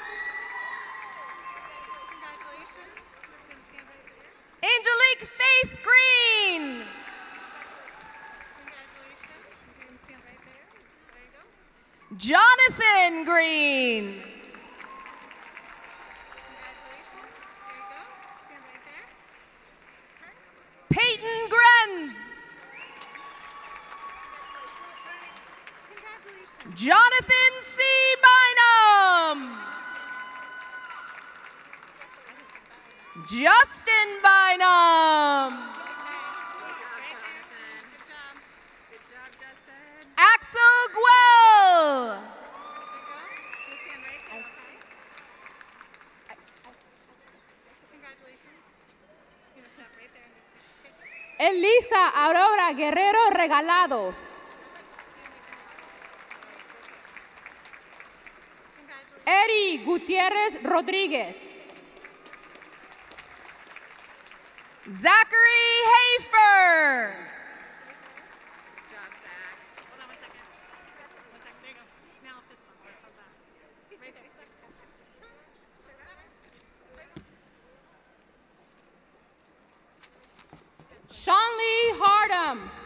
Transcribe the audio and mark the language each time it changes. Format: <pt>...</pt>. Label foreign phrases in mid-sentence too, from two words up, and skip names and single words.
<en>Angelique Faith Green. Jonathan Green. Peyton Grenz. Jonathan C. Bynum. Justin Bynum. Axel Guel. Elisa Aurora Guerrero Regalado. Eri Gutierrez Rodríguez. Zachary Hafer. Shanley Hardam.</en>